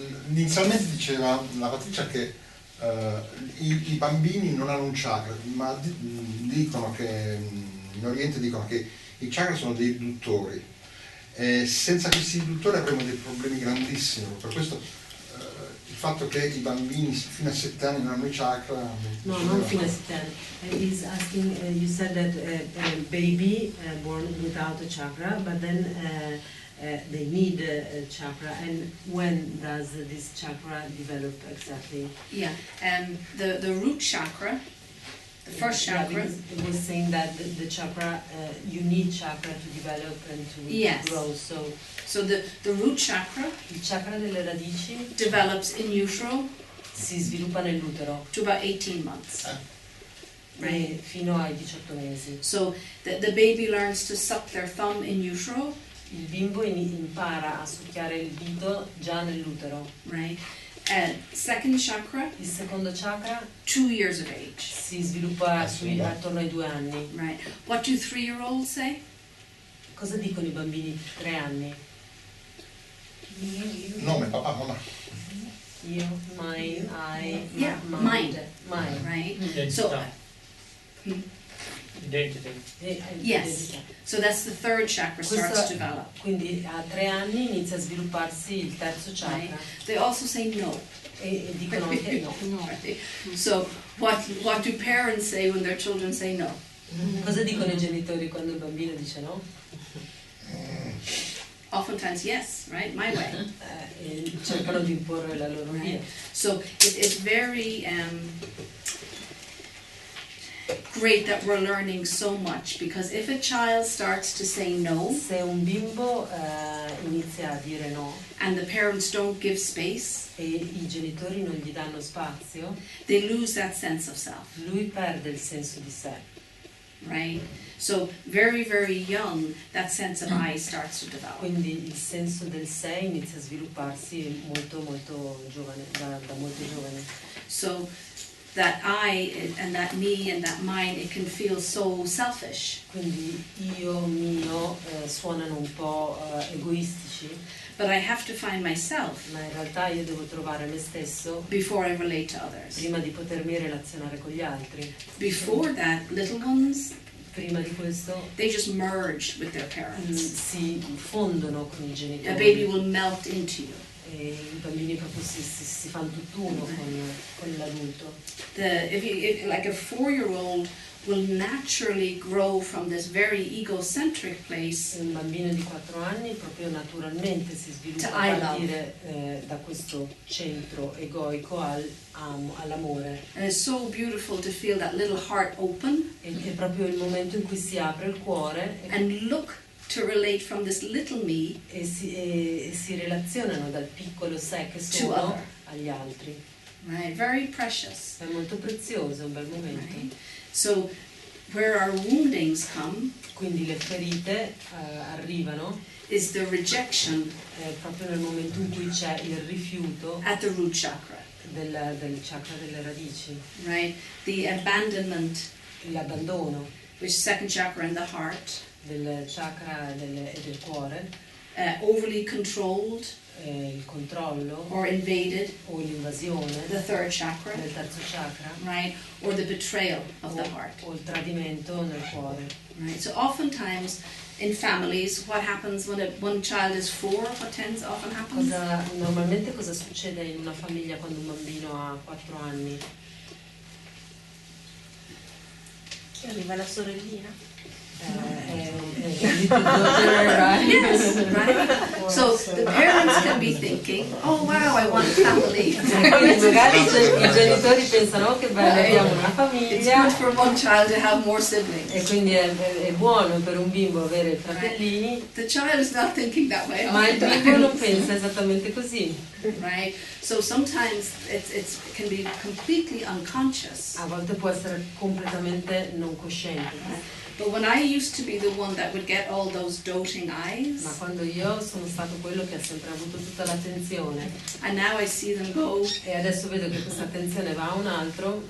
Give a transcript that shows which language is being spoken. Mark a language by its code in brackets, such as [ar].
[it] Inizialmente diceva la Patricia che i bambini non hanno un chakra, ma dicono che in Oriente dicono che i chakra sono dei idduttori. Senza questi idduttori avremo dei problemi grandissimi. Per questo il fatto che i bambini fino a 7 anni non hanno i chakra. No, non fino a 7 anni. [en] He's asking, you said that a baby born without a chakra, but then they need a chakra. And when does this chakra develop exactly? Yeah. The root chakra, the first Yeah, chakra. because it was saying that the chakra, you need chakra to develop and to Yes. grow. So the root chakra [it] Il chakra delle radici [en] develops in utero [it] si sviluppa nell'utero [en] to about 18 months. [it] fino ai 18 mesi. [en] So the baby learns to suck their thumb in utero [it] il bimbo impara a succhiare il dito già nell'utero. [en] Right? Second chakra, [it] Il secondo chakra [en] 2 years of age. [it] si sviluppa attorno ai 2 anni. [en] Right? What do 3-year-olds say? [it] Cosa dicono i bambini di 3 anni? Nome, papà, mamma. Io, [en] mine, I, Yeah, mine. Right? [it] Identità. [en] So, Identity. yes. So that's the third chakra starts to develop. [it] Quindi a 3 anni inizia a svilupparsi il terzo [en] Right? [it] chakra. [en] They also say no. [it] E dicono anche no. [en] Right? So what do parents say when their children say no? [it] Cosa dicono i genitori quando il bambino dice no? [en] Oftentimes, yes, right? My way. [it] E cercano di imporre la loro via. [en] So it's very great that we're learning so much, because if a child starts to say no [it] Se un bimbo inizia a dire no [en] and the parents don't give space, [it] e i genitori non gli danno spazio, [en] they lose that sense of self, [it] lui perde il senso di sé. [en] right? So very, very young, that sense of I starts to develop. [it] Quindi il senso del sé inizia a svilupparsi molto molto giovane, da molto giovane. [en] So that I and that me and that mine, it can feel so selfish. [it] Quindi io, mio, suonano un po' egoistici, [en] But I have to find myself [it] ma in realtà io devo trovare me stesso [en] before I relate to others. [it] prima di potermi relazionare con gli altri. [en] Before that, little ones, [it] Prima di questo [en] they just merge with their parents. [it] si fondono con i [en] A [it] genitori. [en] baby will melt into you. [it] E i bambini proprio si fanno tutt'uno con l'adulto. [en] If like a 4-year-old will naturally grow from this very egocentric place [it] Un bambino di 4 anni proprio naturalmente si sviluppa [en] To I [it] a [en] love. [it] partire da questo centro egoico all'amore. [en] and it's so beautiful to feel that little heart open [it] E è proprio il momento in cui si apre il cuore [en] and look to relate from this little me [it] e si relazionano dal piccolo sé che sono [en] other. [it] agli altri. [en] right, very precious, [it] È molto prezioso, è un bel momento. [en] right? So where our woundings come [it] Quindi le ferite arrivano [en] is the rejection [it] proprio nel momento in cui c'è il rifiuto [en] at the root chakra, [it] del chakra delle radici, [en] right? The abandonment, [it] l'abbandono [en] which is second chakra in the heart, [it] del chakra e del cuore, [en] overly controlled [it] il controllo [en] or invaded, [it] o l'invasione [en] the third chakra, [it] nel terzo chakra [en] right? Or the betrayal of the heart, [it] o il tradimento nel cuore. [en] right? So oftentimes in families, what happens when one child is 4? What tends often happens? [it] Normalmente cosa succede in una famiglia quando un bambino ha 4 anni? Che arriva la sorellina. [en] Little daughter, right? Yes, right? So the parents can be thinking, oh wow, I want a family. [it] Quindi magari i genitori pensano oh, che bello, abbiamo una [en] It's [it] famiglia [en] good for one child to have more siblings. [it] e quindi è buono per un bimbo avere fratellini, [en] The child is not thinking that way. [it] ma il bimbo non pensa esattamente così. [en] Right? So sometimes it can be completely unconscious. [it] A volte può essere completamente non cosciente. [en] But when I used to be the one that would get all those doting [it] Ma [en] eyes, [it] quando io sono stato quello che ha sempre avuto tutta l'attenzione [en] and now I see them go, [it] e adesso vedo che questa attenzione va a un altro,